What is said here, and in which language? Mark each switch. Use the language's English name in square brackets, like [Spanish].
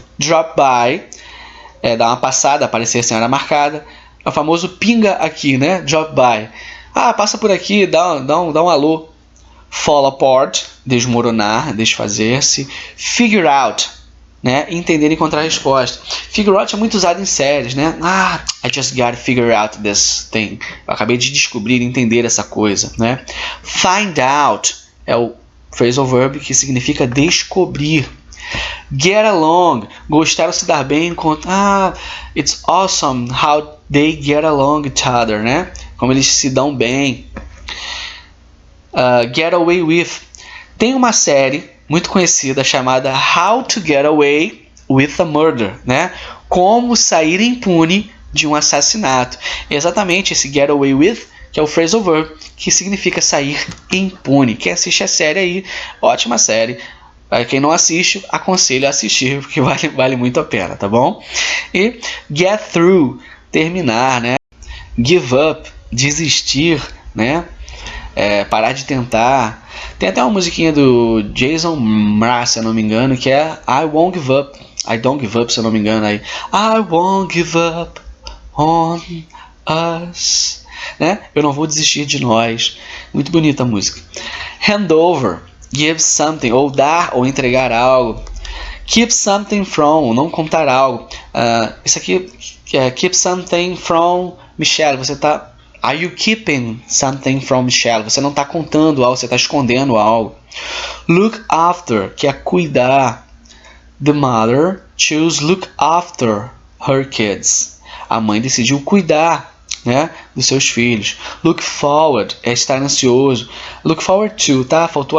[Portuguese] Drop by, dar uma passada, aparecer sem hora marcada. É o famoso pinga aqui, né? Drop by. Passa por aqui, dá um alô. Fall apart, desmoronar, desfazer-se. Figure out, né? Entender e encontrar a resposta. Figure out é muito usado em séries, né? [English] I just gotta figure out this thing. [Portuguese] Eu acabei de descobrir, entender essa coisa, né? Find out é o phrasal verb que significa descobrir. Get along, gostar ou se dar bem com [English] it's awesome how they get along each other, [Portuguese] né? Como eles se dão bem. Get away with. Tem uma série muito conhecida chamada How to Get Away with a Murder, né? Como sair impune de um assassinato. Exatamente esse get away with, que é o phrasal verb, que significa sair impune. Quem assiste a série aí, ótima série. Quem não assiste, aconselho a assistir, porque vale muito a pena, tá bom? E get through, terminar, né? Give up, desistir, né? Parar de tentar. Tem até uma musiquinha do Jason Mraz, se eu não me engano, que é [English] I won't give up. I don't give up, [Portuguese] se eu não me engano. [English] Aí, I won't give up on us. Né? [Portuguese] Eu não vou desistir de nós. Muito bonita a música. Hand over, give something, ou dar ou entregar algo. Keep something from, não contar algo. Isso aqui é [English] keep something from Michelle. [Portuguese] Você está... [English] Are you keeping something from Michelle? [Portuguese] Você não está contando algo, você está escondendo algo. Look after, que é cuidar. [English] The mother chose look after her kids. [Portuguese] A mãe decidiu cuidar, né, dos seus filhos. Look forward é estar ansioso. Look forward to, tá? Faltou